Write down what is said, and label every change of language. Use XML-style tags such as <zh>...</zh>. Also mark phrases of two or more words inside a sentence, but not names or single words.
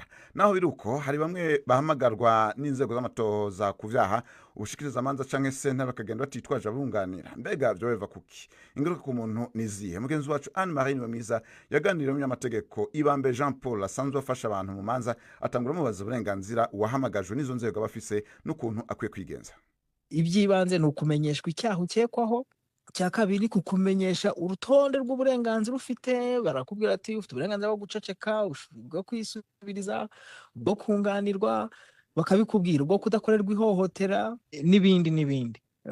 <rn>Naho biruko hari bamwe bahamagarwa n'inzego z'amatoza ku vyaha ubushikiriza amanza canke sentare bakagenda batitwaje abunganira. Mbega byo beva kuki? Ingaruka ku muntu nizihe? Mugenzi wacu Anne-Marie Niwemiza yaganiriye n'umunyamategeko Ibambe Jean Paul asanzwe afasha abantu mu manza atangura mubaza uburenganzira uwahamagajwe n'izo nzego bafise n'ukuntu akwiye kwigenza.</rn> <rw>Ibyibanze ni ukumenyeshwa icyaha ukekwaho, cya kabiri kukumenyesha urutonde rw'uburenganzira ufite. Barakubwira ati ufite uburenganzira bwo guceceka, bwo kwisubiriza, bwo kunganirwa, bakabikubwira ubwo kudakorerwa ihohotera n'ibindi n'ibindi.</rw>